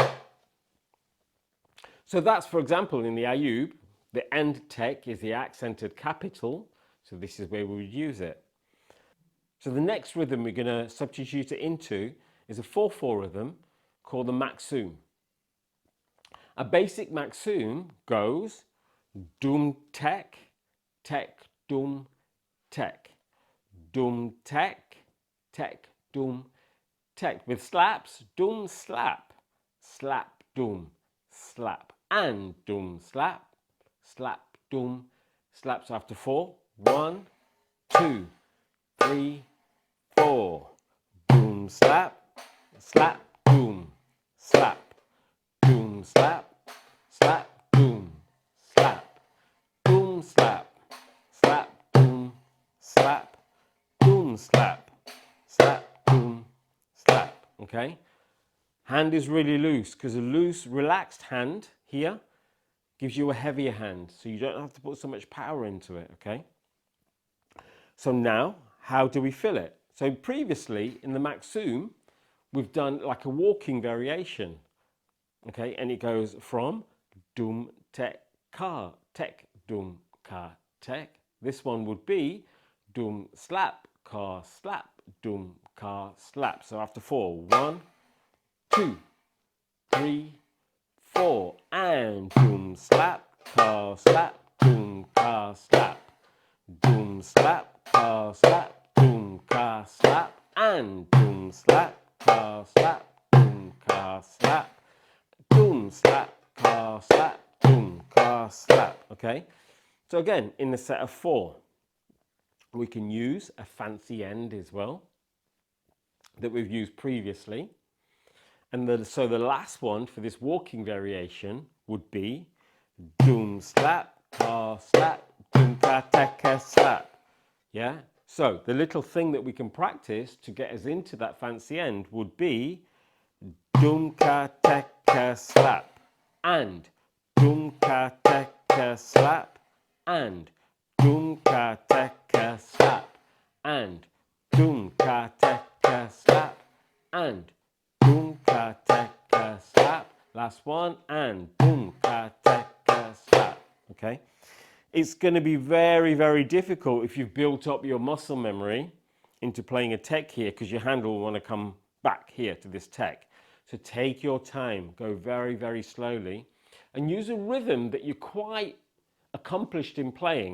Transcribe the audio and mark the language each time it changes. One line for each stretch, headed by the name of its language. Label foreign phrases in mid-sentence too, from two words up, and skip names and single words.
English: So that's, for example, in the Ayub, the end tek is the accented capital, so this is where we would use it. So the next rhythm we're going to substitute it into is a 4/4 rhythm called the Maksum. A basic Maksum goes dum tek, tek dum tek, dum tek, tek dum tek. With slaps, dum slap, slap dum, slap, and dum slap, slap dum, slaps after 4. 1, 2, 3, 4. Boom slap, slap, boom, slap, boom slap, slap, boom, slap, boom slap, slap, boom, slap, boom slap, slap, boom, slap. Okay? Hand is really loose because a loose, relaxed hand here gives you a heavier hand, so you don't have to put so much power into it, okay? So now, how do we fill it? So previously in the Maksum, we've done like a walking variation, okay? And it goes from dum tek ka, tek dum ka, tek. This one would be dum slap, ka slap, dum ka slap. So after 4, 1, 2, 3, 4, and dum slap, ka slap, dum ka slap, dum slap, ka slap, dum ka slap, and dum slap, ka slap, dum ka slap, dum slap, ka slap, dum ka slap. Okay, so again, in the set of 4, we can use a fancy end as well that we've used previously. And so the last one for this walking variation would be dum slap, ka slap, dum ka tek slap. Yeah? So the little thing that we can practice to get us into that fancy end would be dum ka tek slap, and dum ka tek slap, and dum ka tek slap, and dum ka tek slap, and dum ka tek slap. Last one, and dum ka tek slap. Okay? It's going to be very, very difficult if you've built up your muscle memory into playing a tek here, because your hand will want to come back here to this tek. So take your time, go very, very slowly, and use a rhythm that you're quite accomplished in playing.